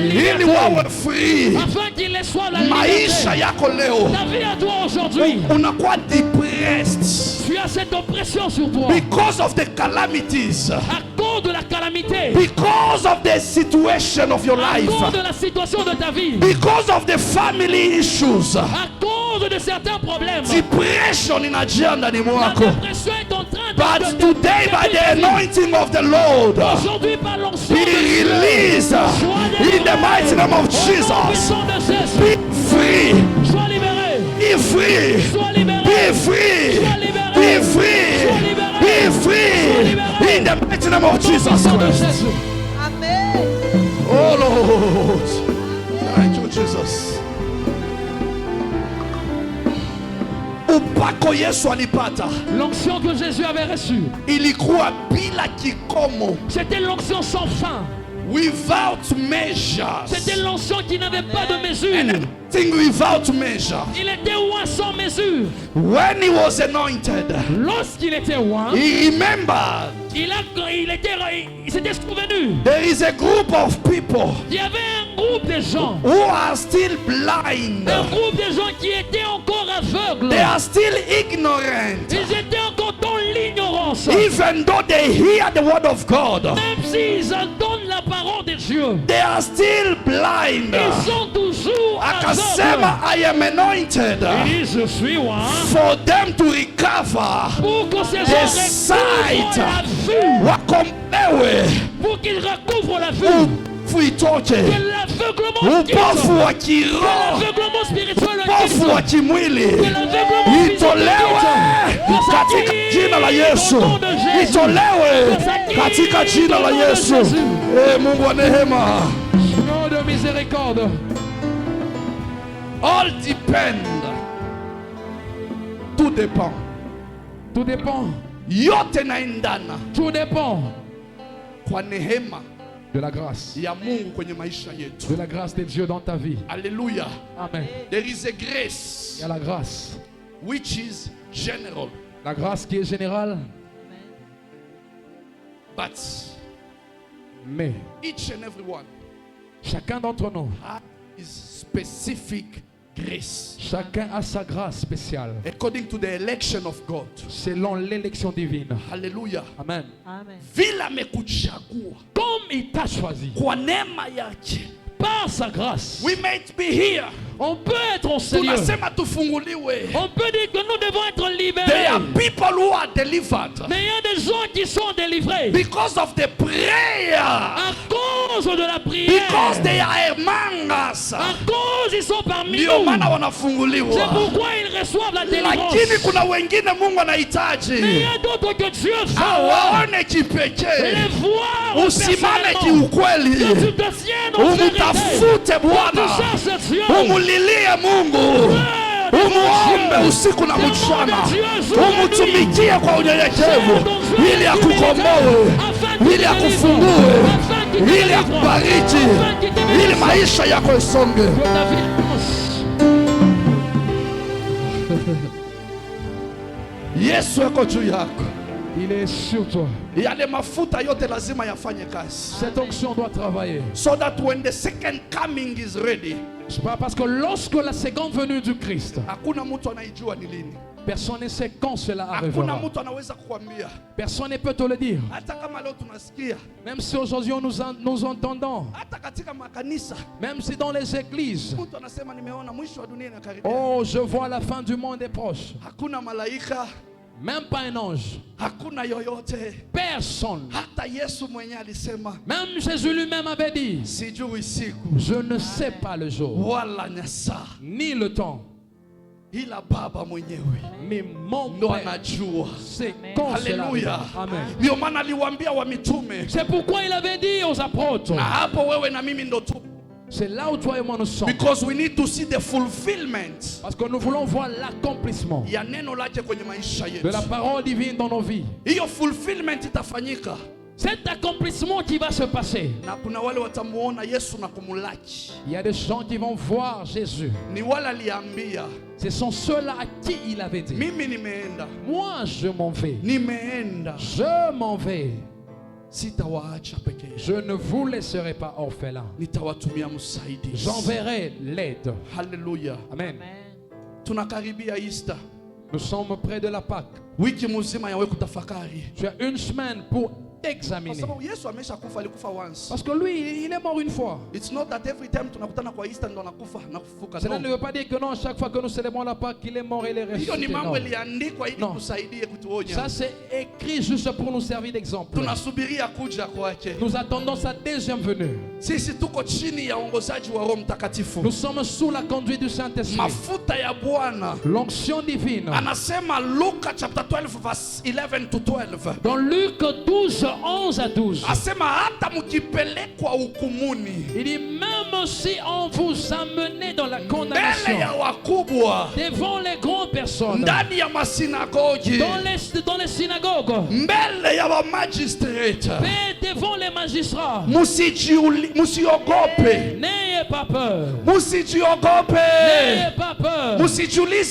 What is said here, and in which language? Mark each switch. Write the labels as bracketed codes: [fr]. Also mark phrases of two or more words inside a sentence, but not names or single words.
[sw] Ili [fr] liberté. [sw] wawe free. [fr] Afin qu'ils reçoivent la [sw] Maisha [fr] liberté. [sw] yako leo [fr] Ta vie à toi aujourd'hui. [sw] unakuwa depressed [fr] Tu as cette oppression sur toi. [en] because of the calamities, [fr] À cause de la calamité. [en] because of the situation of your [fr] À [en] life, [fr] cause de la situation de ta vie. [en] because of the family issues. [fr] À cause de certains problèmes. [sw] Depression inajia ndani [fr] La [sw] mwako. [fr] dépression est en train [en] But today by the anointing of the Lord, [fr] Aujourd'hui par l'onction [en] be [fr] de Dieu. [en] released in the mighty name of Jesus. Be free, [fr] Sois libéré. [en] be free, [fr] Sois libéré. [en] be free, be free, be free in the mighty name of Jesus Christ. Amen. Oh Lord, thank you Jesus. [sw] Upako Yesu alipata [fr] L'onction que Jésus avait reçue, [sw] ilikuwa bila kikomo, [fr] c'était l'onction sans fin. [en] without measures, [fr] C'était l'onction qui n'avait pas de mesure. [en] anything without measure. [fr] Il était roi sans mesure. [en] When he was anointed, [fr] Lorsqu'il était roi, [en] he remembered [fr] il s'était souvenu. [en] there is a group of people [fr] Il y avait un groupe de gens. [en] who are still blind. [fr] Un groupe de gens qui étaient encore aveugles. [en] They are still ignorant. [fr] Ils étaient encore dans l'ignorance. [en] Even though they hear the word of God, [fr] Même s'ils entendent la parole de Dieu, [en] they are still blind. [fr] ils sont toujours aveugles. [sw] Akasema, [en] I am anointed [fr] Il dit, je suis roi [en] for them to recover [fr] pour que ces [en] the [fr] gens [en] sight. [fr] recouvrent la vue. [sw] Wakombewe [fr] Pour qu'ils recouvrent la vue. [sw] upofu itoke, [fr] Que l'aveuglement quitte. [sw] upofu wa [fr] Que [sw] kiroho, [fr] l'aveuglement spirituel [sw] upofu wa [fr] quitte. [sw] kimwili [fr] Que l'aveuglement physique [sw] itolewe quitte. katika jina la Yesu, itolewe katika jina la Yesu. Mungu wa rehema, [fr] Nom de miséricorde. [en] all depend, [fr] tout dépend, Tout dépend. [sw] yote naendana [fr] Tout dépend [sw] kwa neema [fr] de la grâce. [sw] ya Mungu kwenye maisha yetu. [fr] De la grâce de Dieu dans ta vie. [sw] Haleluya. Amen. [en] There is a grace [fr] Il y a la grâce. [en] which is general, [fr] La grâce qui est générale, [en] but [fr] mais [en] each and every one [fr] chacun d'entre nous, [en] has his specific grace [fr] chacun a sa grâce spéciale [en] according to the election of God. [fr] selon l'élection divine. [sw] Haleluya. Amen. Amen. Vile amekuchagua [fr] Comme il t'a choisi. [sw] kwa neema yake, [fr] Par sa grâce. [en] we might be here. [fr] On peut être au Seigneur. [sw] Tunasema tufunguliwe. [fr] On peut dire que nous devons être [en] There [fr] libérés. [en] are people who are delivered [fr] Mais il y a des gens qui sont délivrés. [en] because of the prayer, [fr] À cause de la prière. [en] because they are among us. [fr] À cause ils sont parmi [sw] Ndio [fr] nous. [sw] maana [fr] C'est [sw] wanafunguliwa. [fr] pourquoi ils reçoivent la délivrance. [sw] Lakini kuna wengine Mungu [fr] Mais il [sw] anahitaji [fr] y a d'autres que Dieu veut [sw] awaone kipekee, [fr] les voir [sw] usimame [fr] personnellement. [sw] kiukweli, [fr] Que tu te tiennes en vérité. [sw] umtafute [fr] Que tu [sw] Bwana, [fr] cherches Dieu. [sw] umulilie Mungu, umuombe usiku na mchana, umtumikie kwa unyenyekevu, ili akukomboe, ili akufungue, ili akubariki, ili maisha yako isonge. [fr] Que ta vie avance. [sw] Yesu yako juu yako. [fr] Il est sur toi. [sw] Yale mafuta yote lazima yafanye kazi. [fr] Cette onction doit travailler. [en] So that when the second coming is ready, [fr] Parce que lorsque la seconde venue du Christ, [sw] hakuna mtu anaijua ni lini. [fr] personne ne sait quand cela [sw] Hakuna [fr] arrivera. [sw] mtu anaweza kukwambia. [fr] Personne ne peut te le dire. [sw] Hata kama leo tunasikia, [fr] Même si aujourd'hui nous entendons, [sw] hata katika makanisa, [fr] même si dans les églises, [sw] mtu anasema nimeona mwisho wa dunia inakaribia. [fr] oh, je vois la fin du monde est proche. [sw] Hakuna malaika, [fr] Même pas un ange. [sw] hakuna yoyote. [fr] Personne. [sw] Hata Yesu mwenyewe alisema, [fr] Même Jésus lui-même avait dit, [sw] sijui siku [fr] je ne sais pas le jour, [sw] wala nyasa, [fr] ni le temps, [sw] ila Baba mwenyewe [fr] mais mon [sw] ndo [fr] Père [sw] anajua. [fr] sait quand cela [sw] Haleluya. [fr] arrivera. Amen. [sw] Ndio maana aliwaambia wa mitume, [fr] C'est pourquoi il avait dit aux apôtres, [sw] na hapo wewe na mimi ndo tu, [fr] c'est là où toi et moi nous sommes. [en] because we need to see the fulfillment [fr] Parce que nous voulons voir l'accomplissement [sw] ya neno lake kwenye maisha [fr] de la [sw] yetu. [fr] parole divine dans nos vies. [sw] Hiyo fulfillment itafanyika, [fr] Cet accomplissement qui va se passer, [sw] na kuna wale watamuona Yesu na kumulaki. [fr] il y a des gens qui vont voir Jésus. [sw] Ni wale aliambia, [fr] Ce sont ceux-là à qui il avait dit, [sw] mimi nimeenda, [fr] moi je m'en vais, [sw] nimeenda, [fr] je m'en vais, [sw] sitawaacha peke yenu, [fr] je ne vous laisserai pas orphelins, [sw] nitawatumia msaidizi. [fr] j'enverrai l'aide. [sw] Haleluya. Amen. Tunakaribia Easter, [fr] Nous sommes près de la Pâque. [sw] wiki mzima yawe kutafakari, [fr] Tu as une semaine pour [sw] kwa [fr] examiner. [sw] sababu Yesu ameshakufa, alikufa once. [fr] Parce que lui, il est mort une fois. [en] It's not that every time [sw] tunakutana kwa Easter ndo anakufa na kufufuka. [fr] Cela [en] No. [fr] ne veut pas dire que non, chaque fois que nous célébrons la Pâque, il est mort et il est [sw] Hiyo ni [fr] ressuscité. [sw] mambo [fr] Non. [sw] iliandikwa ili [en] No. [sw] kusaidie kutuonya. [fr] Ça, c'est écrit juste pour nous servir d'exemple. [sw] Tunasubiria kuja kwake. [fr] Nous attendons sa deuxième venue. [sw] Sisi tuko chini ya uongozaji wa Roho Mtakatifu. [fr] Nous sommes sous la conduite du Saint-Esprit. [sw] Mafuta ya Bwana. [fr] L'onction divine. [sw] Anasema Luka [en] chapter 12 verse 11 to 12. [fr] Dans Luc 12, 11 à 12. [sw] Asema hata mkipelekwa hukumuni, [fr] Il dit, même si on vous amène dans la [sw] mbele [fr] condamnation, [sw] ya wakubwa, [fr] devant les grandes personnes, [sw] ndani ya masinagogi, [fr] dans les synagogues, [sw] mbele ya wa magistrate, [fr] et devant les magistrats, [sw] musiogope, [fr] n'ayez pas peur. [sw] musijiogope, [fr] N'ayez pas peur. [sw] musijiulize